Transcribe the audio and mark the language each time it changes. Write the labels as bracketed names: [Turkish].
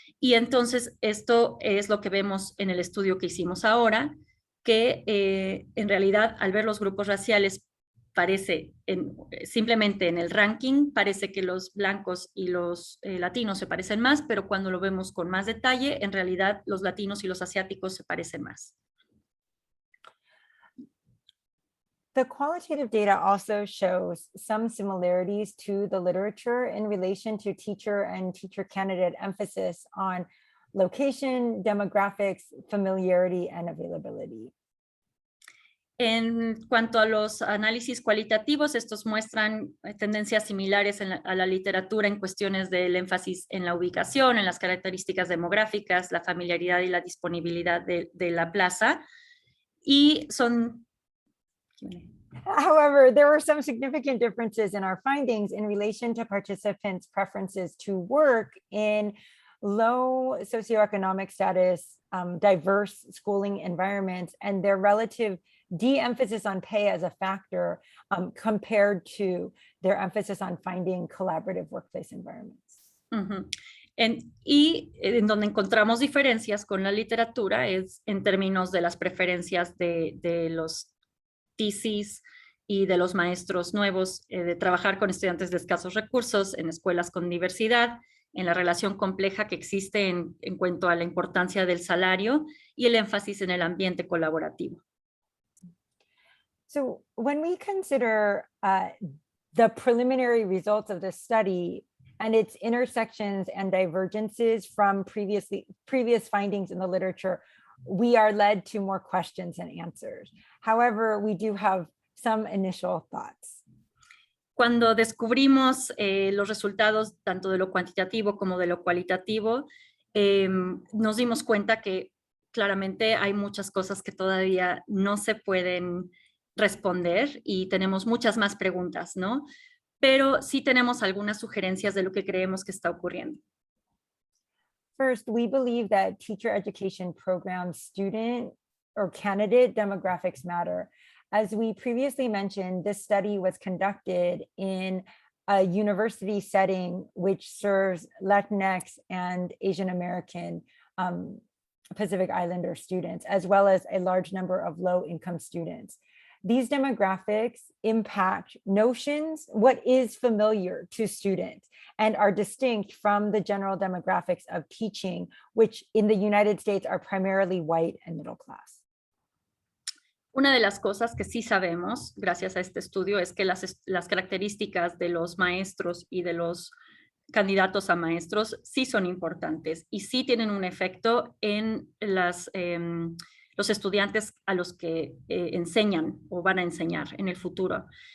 [Spanish] Y entonces esto es lo que vemos en el estudio que hicimos ahora, que en realidad al ver los grupos raciales parece, simplemente en el ranking, parece que los blancos y los latinos se parecen más, pero cuando lo vemos con más detalle, en realidad los latinos y los asiáticos se parecen más. [English] The qualitative data also shows some similarities to the literature in relation to teacher and teacher candidate emphasis on location, demographics, familiarity, and availability. [Spanish] En cuanto a los análisis cualitativos, estos muestran tendencias similares a la literatura en cuestiones del énfasis en la ubicación, en las características demográficas, la familiaridad y la disponibilidad de la plaza. Y son... [English] However, there were some significant differences in our findings in relation to participants' preferences to work in low socioeconomic status, diverse schooling environments, and their relative de-emphasis on pay as a factor compared to their emphasis on finding collaborative workplace environments. [Spanish] Y en donde encontramos diferencias con la literatura es en términos de las preferencias de los TCs y de los maestros nuevos, de trabajar con estudiantes de escasos recursos en escuelas con diversidad, en la relación compleja que existe en cuanto a la importancia del salario y el énfasis en el ambiente colaborativo. [English] So when we consider the preliminary results of this study and its intersections and divergences from previous findings in the literature, we are led to more questions than answers. However, we do have some initial thoughts. [Spanish] Cuando descubrimos los resultados tanto de lo cuantitativo como de lo cualitativo, nos dimos cuenta que claramente hay muchas cosas que todavía no se pueden responder y tenemos muchas más preguntas, ¿no? Pero sí tenemos algunas sugerencias de lo que creemos que está ocurriendo. [English] First, we believe that teacher education program student or candidate demographics matter. As we previously mentioned, this study was conducted in a university setting which serves Latinx and Asian American Pacific Islander students, as well as a large number of low-income students. These demographics impact notions, what is familiar to students, and are distinct from the general demographics of teaching, which in the United States are primarily white and middle class. [Spanish] Una de las cosas que sí sabemos, gracias a este estudio, es que las características de los maestros y de los candidatos a maestros sí son importantes y sí tienen un efecto en los estudiantes a los que enseñan o van a enseñar en el futuro.